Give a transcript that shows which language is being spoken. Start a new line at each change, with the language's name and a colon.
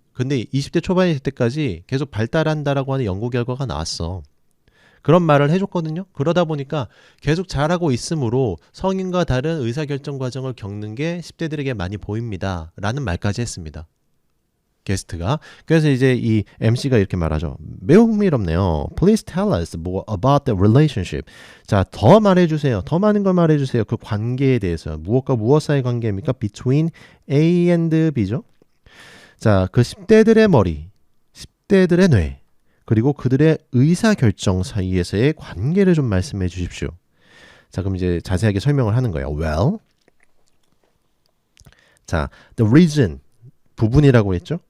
Korean: 근데 20대 초반이 될 때까지 계속 발달한다라고 하는 연구 결과가 나왔어. 그런 말을 해줬거든요. 그러다 보니까 계속 자라고 있으므로 성인과 다른 의사결정 과정을 겪는 게 10대들에게 많이 보입니다. 라는 말까지 했습니다. 게스트가. 그래서 이제 이 MC가 이렇게 말하죠. 매우 흥미롭네요.
English: Please tell us more about the relationship.
Korean: 자, 더 말해주세요. 더 많은 걸 말해주세요. 그 관계에 대해서. 무엇과 무엇 사이의 관계입니까?
English: Between A and B죠.
Korean: 자, 그 10대들의 머리, 10대들의 뇌, 그리고 그들의 의사결정 사이에서의 관계를 좀 말씀해 주십시오. 자, 그럼 이제 자세하게 설명을 하는 거예요. Well, 자,
English: the region,
Korean: 부분이라고 했죠?